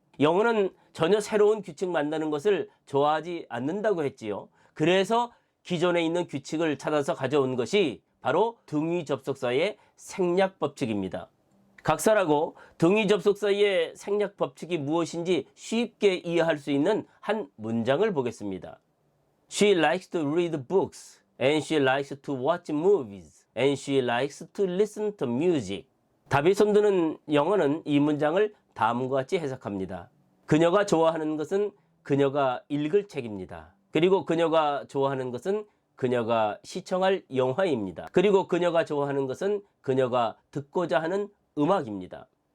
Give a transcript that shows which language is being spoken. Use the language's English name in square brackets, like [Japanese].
[Korean] 영어는 전혀 새로운 규칙 만드는 것을 좋아하지 않는다고 했지요. 그래서 기존에 있는 규칙을 찾아서 가져온 것이 바로 등위 접속사의 생략 법칙입니다. 각설하고 등위 접속사의 생략 법칙이 무엇인지 쉽게 이해할 수 있는 한 문장을 보겠습니다. [English] She likes to read books and she likes to watch movies and she likes to listen to music. [Korean] 답이 손드는 영어는 이 문장을 다음과 같이 해석합니다. 그녀가 좋아하는 것은 그녀가 읽을 책입니다. 그리고 그녀가 좋아하는 것은 그녀가 시청할 영화입니다. 그리고 그녀가 좋아하는 것은 그녀가 듣고자 하는 음악입니다.